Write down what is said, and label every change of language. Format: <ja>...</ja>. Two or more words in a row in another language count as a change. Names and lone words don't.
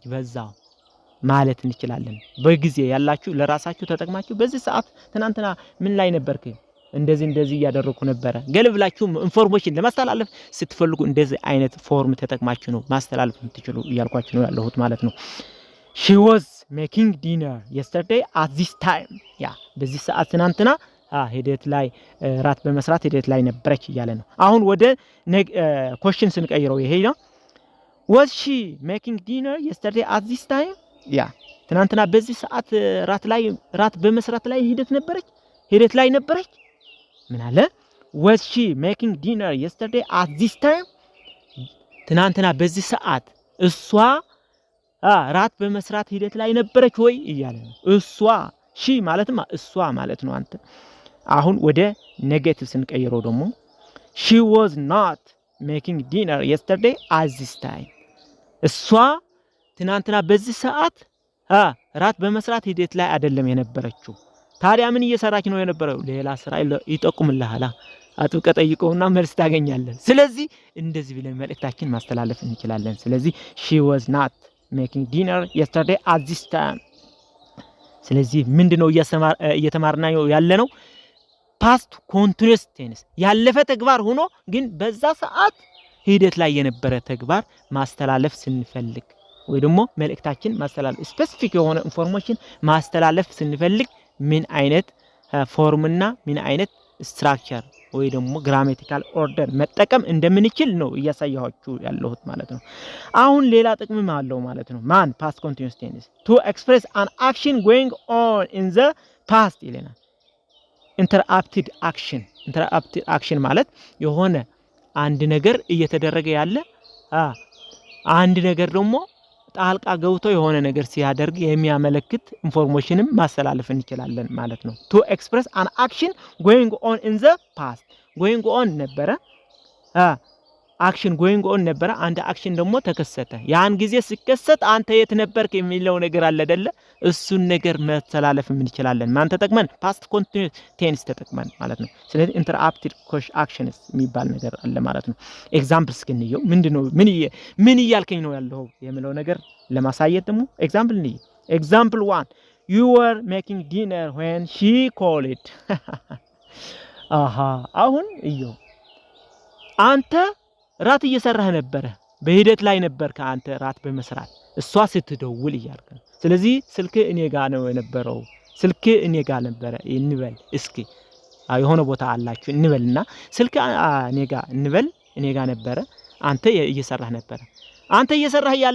<am>በዛው ማለት እንችላለን በጊዜ ያላችሁ ለራሳችሁ ተጠቅማችሁ በዚህ ሰዓት ትናንትና ምን ላይ ነበርክ እንደዚህ ያደረኩ ነበር ገልብላችሁ ኢንፎርሜሽን ለማስተላለፍ ስትፈልጉ እንደዚህ አይነት ፎርም ተጠቅማችሁ ነው ማስተላለፍ የምትችሉ እያልኳችሁ ነው ያለሁት ማለት ነው</am> <en>she was making dinner yesterday at this time</en> <am>በዚህ ሰዓት ትናንትና ሂደት ላይ ራት በመስራት ሂደት ላይ ነበረች ይያለ ነው አሁን ወደ ኮሽን ስንቀይረው ይሄ ነው</am> <en>was she making dinner yesterday at this time</en> <am>ትናንትና በዚህ ሰዓት ራት በመስራት ላይ ሂደት ላይ ነበረች ምን አለ</am> <en>was she making dinner yesterday at this time</en> <am>ትናንትና በዚህ ሰዓት እሷ ራት በመስራት ሂደት ላይ ነበረች ወይ ይያለ ነው እሷ she ማለትማ እሷ ማለት ነው አንተ አሁን ወደ ኔጌቲቭ ስንቀይረው ደግሞ</am> <en>she was not making dinner yesterday at this time</en> <am>እሷ ትናንትና በዚህ ሰዓት ራት በመስራት ሂደት ላይ አይደለም የነበረችው ታዲያ ምን እየሰራች ነው የነበረው ሌላ ስራ ይጠቁምልሃል አጥብቀ ጠይቀውና መልስ ታገኛለህ ስለዚህ እንደዚህ ብለን መልእክታችን ማስተላለፍ እንችላለን ስለዚህ</am> <en>she was not making dinner yesterday at this time</en> <am>ስለዚህ ምንድነው እየተማርና ያለነው</am> <en>past continuous tense</en> <am>ያለፈ ተግባር ሆኖ ግን በዛ ሰዓት ሂደት ላይ የነበረ ተግባር ማስተላለፍ ስንፈልግ ወይ ደግሞ መልእክታችን ማስተላለፍ ስፔሲፊክ የሆነ ኢንፎርሜሽን ማስተላለፍ ስንፈልግ ምን አይነት ፎርምና ምን አይነት ስትራክቸር ወይ ደግሞ</am> <en>grammatical order</en> <am>መጠቀም እንደምንችል ነው እያሳያችሁ ያለሁት ማለት ነው አሁን ሌላ ጥቅምም አለው ማለት ነው ማን</am> <en>past continuous tense to express an action going on in the past</en> <am>ይለናል interrupted action ማለት የሆነ አንድ ነገር እየተደረገ ያለ አንድ ነገር ደግሞ ጣልቃ ገብቶ የሆነ ነገር ሲያደርግ የሚያመለክት ኢንፎርሜሽንም ማስተላለፍ እንችላለን ማለት ነው</am> <en>to express an action going on</en> <am>in the past going on ነበረ አክሽን</am> <en>going on</en> <am>ነበረ አንድ አክሽን ደግሞ ተከሰተ ያን ጊዜ ሲከሰት አንተ የት ነበርክ የሚለው ነገር አለ አይደለ እሱን ነገር ማስተላለፍ እንችላለን ማን ተጠቅመን</am> <en>past continuous tense</en> <am>ተጠቅመን ማለት ነው ስለዚህ</am> <en>interrupted actions</en> <am>የሚባል ነገር አለ ማለት ነው ኤግዛምፕልስ ከነየው ምንድነው ምን እያልከኝ ነው ያለው የሚለው ነገር ለማሳየት ደግሞ ኤግዛምፕል ነኝ ኤግዛምፕል 1</am> <en>you were making dinner when she called</en> <am>አሁን እየው አንተ ራት እየሰራህ ነበር በሂደት ላይ ነበር ከአንተ ራት በመስራት እሷ ስትደውል ይያልከ ስለዚህ ስልክ እኔ ጋር ነው የነበረው ስልክ እኔ ጋር ነበረ እንበል እስኪ የሆነ ቦታ አላችሁ እንበልና ስልክ እኔ ጋር እንበል እኔ ጋር ነበረ አንተ እየሰራህ ነበረ አንተ እየሰራህ ያለህ</am>